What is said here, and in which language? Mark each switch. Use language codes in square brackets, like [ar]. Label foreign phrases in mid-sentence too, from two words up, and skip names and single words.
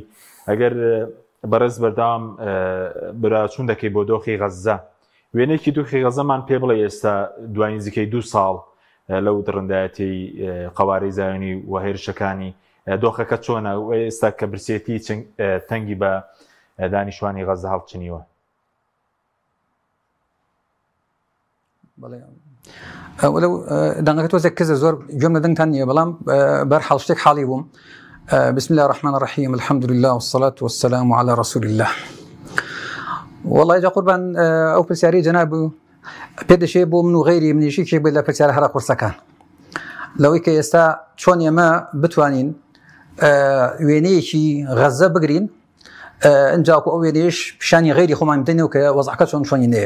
[ckb] ئەگەر بەڕێز بەردەوام براچوون دەکەی بۆ دۆخی غەزە، وێنێکی دۆخی غەزەمان پێ بڵێ ئێستا دوای نزیکەی 2 ساڵ لەو دڕندایەتی قەوارەی زایۆنی و هێرشەکانی دۆخەکە چۆنە و ئێستا کە برسێتی تەنگی بە دانیشتوانی غەزە هەڵچنیوە؟ وەلو دەنگەکە تۆزێک کەزە زۆر گوێم لە دەنگتان نییە، بەڵام بەرحاڵ شتێک حاڵی بووم. [ar] بسم الله الرحمن الرحيم الحمد لله والصلاة والسلام على رسول الله. [ckb] والله جا قربان ئەو پرسیاری جەناب پێدەشێ بۆ من و غەیری منیشی کێک بێت لە پرسیارە هەرا قورسەکان لەوەی کە ئێستا چۆن ئێمە بتوانین وێنەیەکی غەزە بگرین ئەنجاکو ئەو وێنەیەش پیشانی غەیری خۆمان بدەینەوە کە وەزعەکە چۆنینەیە.